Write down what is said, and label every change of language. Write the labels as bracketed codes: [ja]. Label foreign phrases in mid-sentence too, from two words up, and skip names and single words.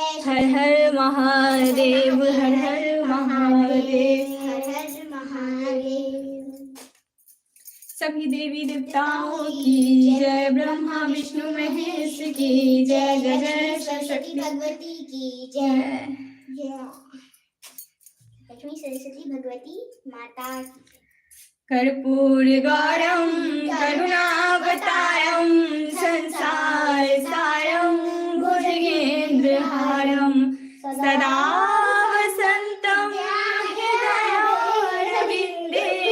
[hi] हर हर महादेव। हर हर महादेव। हर हर महादेव। सभी देवी देवताओं की जय। ब्रह्मा विष्णु महेश की जय। जय जय सरस्वती भगवती की जय। लक्ष्मी सरस्वती भगवती माता। [sa] कर्पूर गौरम करुणावतारम संसार सारम भुजगेन्द्रहारम सदा वसंतम हृदयारविंदे।